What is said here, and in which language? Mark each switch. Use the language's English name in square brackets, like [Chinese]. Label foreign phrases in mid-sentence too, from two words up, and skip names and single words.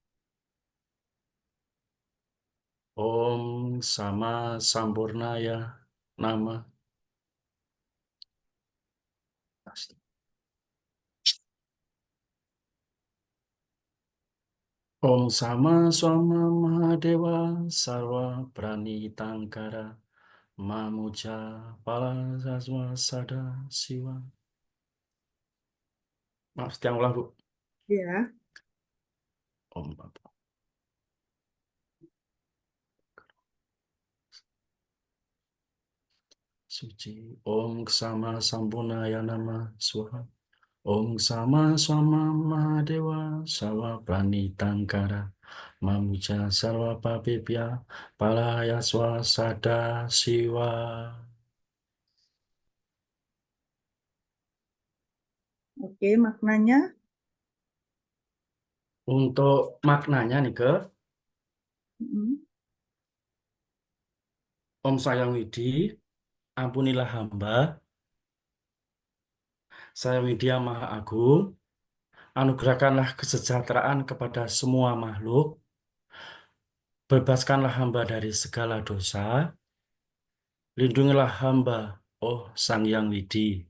[Sanskrit] Om Sama Sampurnaya Nama. Om Sama Swama Mahadewa Sarwa Prani Tangkara Mamuja Pala Saswa Sada Siwa. [Indonesian] Maaf, yang ulang, Bu. Ya, Om Bapak. Suci. [Sanskrit] Om Sama Sampurnaya Nama Swaha. Om Sama Swama Mahadewa Sarwa Prani Tangkara Mamuja Sarwa Papipya Palaya Swasada Siwa. [Indonesian] oke, maknanya. Untuk maknanya nih ke Mm, Om Sayang Widi, ampunilah hamba, Sang Widya Maha Agung, anugerahkanlah kesejahteraan kepada semua makhluk, bebaskanlah hamba dari segala dosa, lindungilah hamba, oh Sang Yang Widi.